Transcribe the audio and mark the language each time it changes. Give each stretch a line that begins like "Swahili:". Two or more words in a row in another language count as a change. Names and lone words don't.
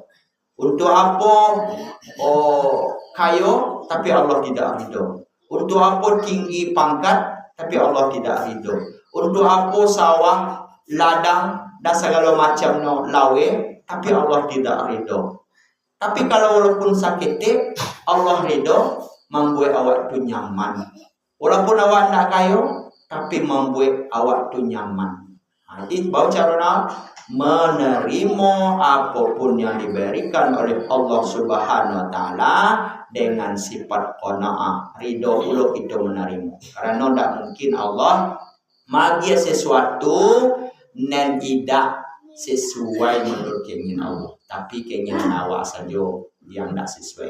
Indonesian: Untuk apa kayo tapi Allah tidak ridho. Untuk apa tinggi pangkat tapi Allah tidak ridho. Untuk apa sawah, ladang dan segala macam lawe tapi Allah tidak ridho. Tapi kalau walaupun sakit Allah ridho, membuat awak tu nyaman. Walaupun awak tak kayo tapi membuat awak tu nyaman. Jadi bau carana menerima apapun yang diberikan oleh Allah
Arabic: سبحانه وتعالى
Indonesian: dengan sifat qanaah, ridho ulo kita menerima. Karena tidak mungkin Allah magi sesuatu dan tidak sesuai menurut keinginan Allah, tapi keinginan awak saja yang tidak sesuai.